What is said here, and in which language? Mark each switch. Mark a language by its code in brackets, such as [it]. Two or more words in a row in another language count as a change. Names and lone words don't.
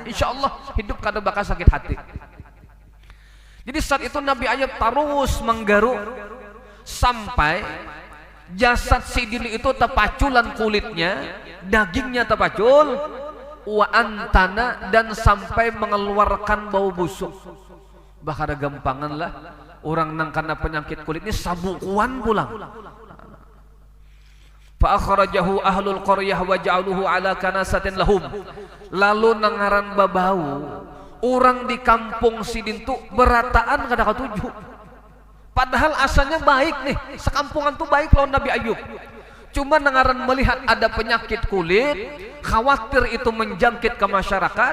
[ar] Insya Allah [bjn] hidup kada bakal sakit hati. Jadi saat itu Nabi Ayub terus menggaru sampai jasad sidin itu terpaculan kulitnya, dagingnya terpacul, [ar] wa antana, [bjn] dan sampai mengeluarkan bau busuk. Bahkan gampangan lah orang nang karena penyakit kulit ini sabukuan pulang. [ar] Fa akhrajahu ahlul qaryah wa ja'aluhu ala kanasatin lahum, [bjn] lalu nangaran babau orang di kampung sidin tu berataan kada katuju. Padahal asalnya baik nih, sekampungan tuh baik lawan Nabi Ayub. [id] Cuma nangaran melihat ada penyakit kulit, khawatir itu menjangkit ke masyarakat.